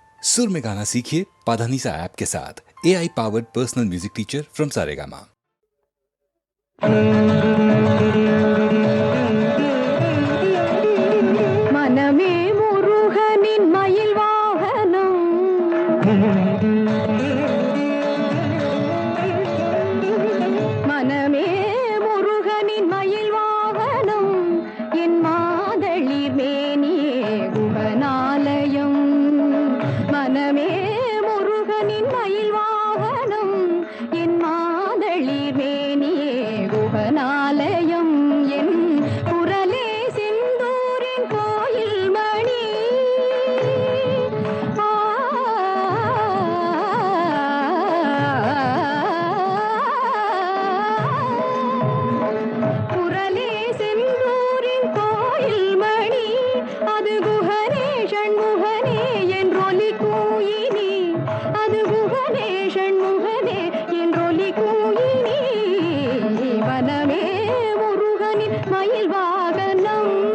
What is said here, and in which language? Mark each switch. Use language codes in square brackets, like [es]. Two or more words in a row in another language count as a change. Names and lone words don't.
[hi] सुर में गाना सीखिए पाधानीसा ऐप के साथ। [en] AI powered personal music teacher from [hi] सारेगामा। [ta] மனமே முருகனின் मயில் வாகனம் மனமே முருகனின் मயில் வாகனம் என் மாதளிர் மேனியே குகனாலயம் மனமே முருகனின் मயில் வாகனம் என் மாதளிர் மேனியே குகனாலயம் என் குரலே செந்தூரின் கோயில் மணி குரலே செந்தூரின் கோயில் மணி அது குகனே ஷண்முகனே என்றொலி கூயினி அது குகனே ஷண்முகனே என்றொலி கூயினி வனமே முருகனின் மயில் வாகனம்